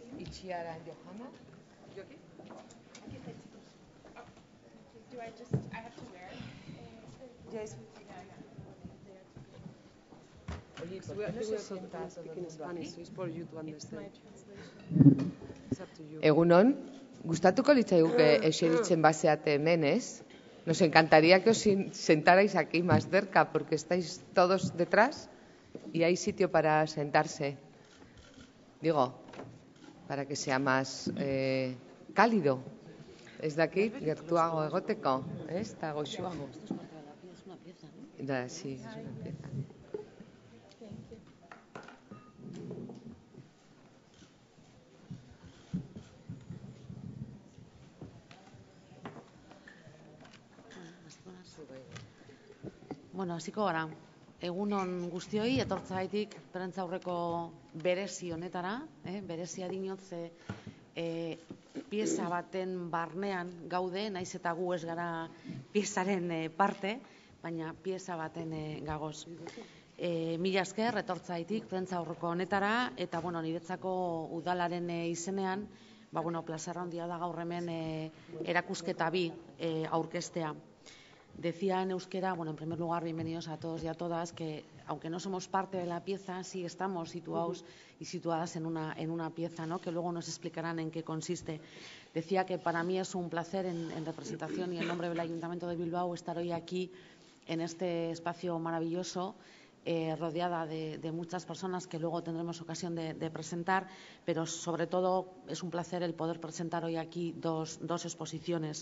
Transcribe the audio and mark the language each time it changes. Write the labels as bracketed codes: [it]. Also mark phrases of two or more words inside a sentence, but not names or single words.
[en] Itziar and Johanna. You okay? Do I have to wear Yes. [es] Oye, ¿por [en] We [es] qué no se [en] are [es] sienta todo el [en] speaking [es] mundo [en] Spanish, [es] aquí? [en] so it's for you to my understand. translation? It's up to you. [eu] Egunon, gustatuko litzaiguke eseritzen baseate hemen, ez? [es] Nos encantaría que os sentarais aquí más cerca, porque estáis todos detrás y hay sitio para sentarse. Digo, para que sea más cálido. [eu] Ez dakit, gertuago egoteko, ez? Eta goxuago. [es] Esto es contra la piel, es una pieza, ¿no? Da, sí, es una pieza. [en] Thank you. [eu] Bueno, hasiko gara. Egunon guztioi, etortzaitik prentzaurreko berezi honetara, berezia dinot ze pieza baten barnean gaude, naiz eta gu ez gara piezaren parte, baina pieza baten gagoz. Mila esker etortzaitik prentzaurreko honetara, eta bueno, niretzako udalaren izenean, plazer handia da gaur hemen erakusketa bi aurkeztea. [es] Decía en euskera, en primer lugar, bienvenidos a todos y a todas, que aunque no somos parte de la pieza, sí estamos situados y situadas en una pieza, ¿no? Que luego nos explicarán en qué consiste. Decía que para mí es un placer en representación y en nombre del Ayuntamiento de Bilbao estar hoy aquí en este espacio maravilloso, rodeada de muchas personas que luego tendremos ocasión de presentar, pero sobre todo es un placer el poder presentar hoy aquí dos exposiciones.